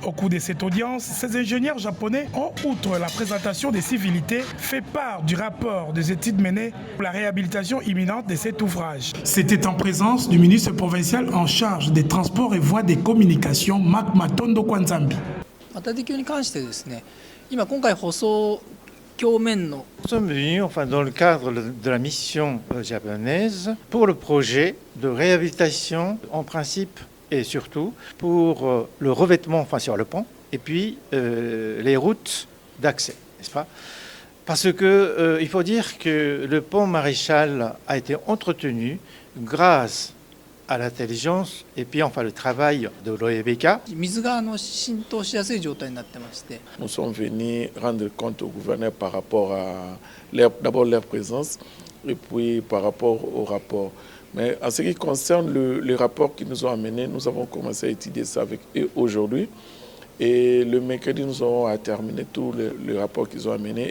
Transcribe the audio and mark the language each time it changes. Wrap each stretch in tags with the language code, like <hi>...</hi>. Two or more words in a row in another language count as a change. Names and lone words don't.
<fr>Au cours de cette audience, ces ingénieurs japonais ont, outre la présentation des civilités, fait part du rapport des études menées pour la réhabilitation imminente de cet ouvrage. C'était en présence du ministre provincial en charge des transports et voies des communications, Marc Matondo Kwanzambi.</fr> <ja>マタデ橋に関してですね、今回舗装鏡面の</ja> <fr>Nous sommes venus dans le cadre de la mission japonaise pour le projet de réhabilitation en principe et surtout pour le revêtement sur le pont et puis les routes d'accès, n'est-ce pas? Parce que il faut dire que le pont Maréchal a été entretenu grâce à l'intelligence et puis le travail de l'OEBK.</fr> <ja>水が浸透しやすい状態になってまして。</ja> <fr>Nous sommes venus rendre compte au gouverneur par rapport à d'abord leur présence et puis par rapport au rapport. Mais en ce qui concerne le rapport qu'ils nous ont amené, nous avons commencé à étudier ça avec eux aujourd'hui. Et le mercredi, nous aurons terminé tout le rapport qu'ils ont amené.</fr>